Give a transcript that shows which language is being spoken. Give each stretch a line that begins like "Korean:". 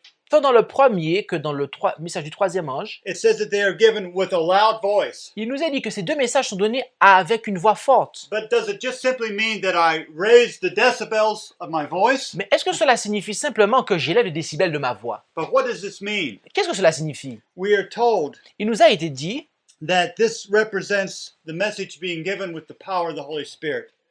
French: Tant dans le premier que dans le message du troisième ange,
English: it says that they are given with a loud voice.
French: il nous est dit que ces deux messages sont donnés avec une voix forte.
English: But does it just simply mean that I raise the decibels of my voice?
French: Mais est-ce que cela signifie simplement que j'élève les décibels de ma voix?
English: But what does this mean?
French: Qu'est-ce que cela signifie?
English: We are told
French: Il nous a été dit
English: that this represents the message being given with the power of the Holy Spirit.